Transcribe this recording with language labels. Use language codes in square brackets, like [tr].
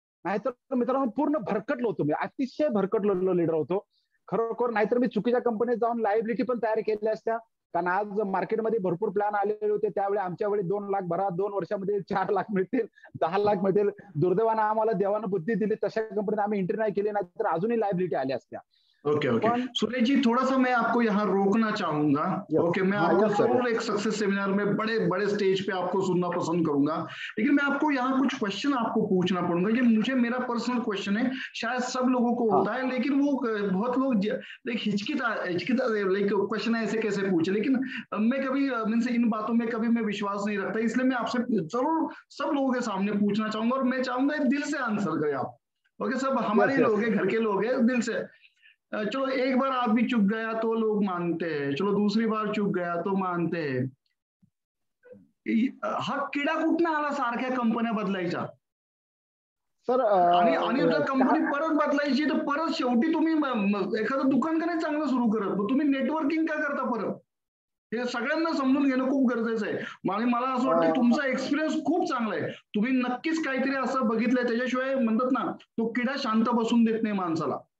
[mr] नाहीतर मित्रांनो पूर्ण भरकटलो होतो मी, अतिशय भरकटलेलो लीडर होतो खरोखर. नाहीतर मी चुकीच्या कंपनीत जाऊन लायबिलिटी पण तयार केल्या असत्या. कारण आज मार्केटमध्ये भरपूर प्लॅन आलेले होते त्यावेळी. आमच्या वेळी 2 लाख भरा, 2 वर्षामध्ये 4 लाख मिळतील, 10 लाख मिळतील. दुर्दैवानं आम्हाला देवानं बुद्धी दिली, तशा कंपनीत आम्ही एंट्री नाही केली, नाही तर अजूनही लायबिलिटी आल्या असत्या. [hi] ओके ओके सुरेश जी, थोड़ा सा मैं आपको यहाँ रोकना चाहूंगा। ओके मैं आपको जरूर एक सक्सेस सेमिनार में बड़े बड़े स्टेज पे आपको सुनना पसंद करूंगा, लेकिन मैं आपको यहाँ कुछ क्वेश्चन आपको पूछना पड़ूंगा। ये मुझे मेरा पर्सनल क्वेश्चन है, शायद सब लोगों को होता है, लेकिन वो बहुत लोग हिचकिता लाइक क्वेश्चन ऐसे कैसे पूछे, लेकिन मैं कभी मीन्स इन बातों में कभी मैं विश्वास नहीं रखता, इसलिए मैं आपसे जरूर सब लोगों के सामने पूछना चाहूंगा, और मैं चाहूंगा दिल से आंसर करें आप। ओके, सब हमारे लोग हैं, घर के लोग हैं, दिल से। चलो एक बार आदमी चुक गया तो लोग मानते हैं, चलो दूसरी बार चुक गया तो मानते हैं। [mr] हा किडा कुठनं आला सारख्या कंपन्या बदलायच्या सर? आणि जर कंपनी परत बदलायची तर परत शेवटी तुम्ही एखादं दुकान का नाही चांगलं सुरू करत, तुम्ही नेटवर्किंग का करता परत? हे सगळ्यांना समजून घेणं खूप गरजेचं आहे। आणि मला असं वाटतं तुमचा एक्सपिरियन्स खूप चांगला आहे, तुम्ही नक्कीच काहीतरी असं बघितलंय त्याच्याशिवाय म्हणतात ना तो किडा शांत बसून देत नाही माणसाला।